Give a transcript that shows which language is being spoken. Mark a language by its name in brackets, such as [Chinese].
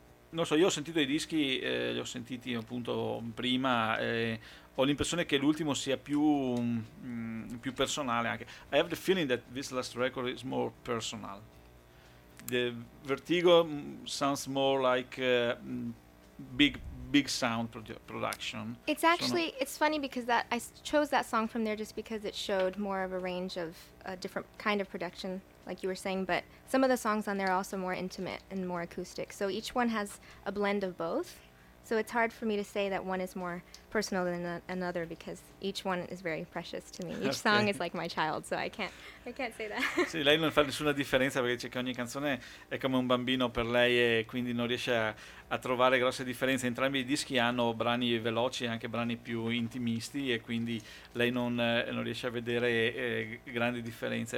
[Italian] Non so, io ho sentito i dischi, li ho sentiti appunto prima. Ho l'impressione che l'ultimo sia più personale anche. [English] I have the feeling that this last record is more personal. The Vertigo sounds more like big sound production. It's actually, it's funny because that I chose that song from there just because it showed more of a range of a different kind of production, like you were saying, but some of the songs on there are also more intimate and more acoustic. So each one has a blend of both. So it's hard for me to say that one is more personal than another because each one is very precious to me. Each song is like my child, so I can't say that. [Italian] Sì, lei non fa nessuna differenza perché dice che ogni canzone è come un bambino per lei e quindi non riesce a trovare grosse differenze. Entrambi i dischi hanno brani veloci e anche brani più intimisti e quindi lei non riesce a vedere grandi differenze.